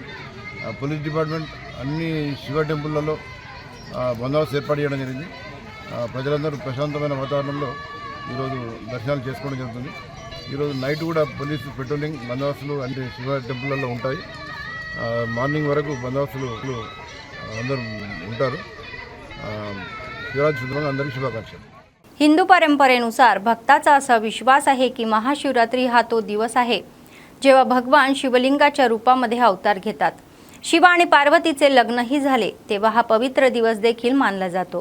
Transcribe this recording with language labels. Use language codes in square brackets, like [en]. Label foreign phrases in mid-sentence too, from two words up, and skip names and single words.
[en] police department [te] అన్ని శివ టెంపుల్లలో బందోబస్తు ఏర్పాటు చేయడం జరిగింది. ప్రజలందరూ ప్రశాంతమైన వాతావరణంలో ఈరోజు దర్శనాలు చేసుకోవడం జరుగుతుంది. ఈరోజు నైట్ కూడా [en] police patrolling [te] బందోబస్తులు అంటే శివ టెంపుల్లలో ఉంటాయి. మార్నింగ్ వరకు బందోబస్తులు అందరూ ఉంటారు. శివరాత్రి సందర్భంగా అందరికీ శుభాకాంక్షలు. [mr] हिंदू परंपरेनुसार भक्ताचा असा विश्वास आहे की महाशिवरात्री हा तो दिवस आहे जेव्हा भगवान शिवलिंगाच्या रूपामध्ये अवतार घेतात. शिव आणि पार्वतीचे लग्नही झाले तेव्हा हा पवित्र दिवस देखील मानला जातो.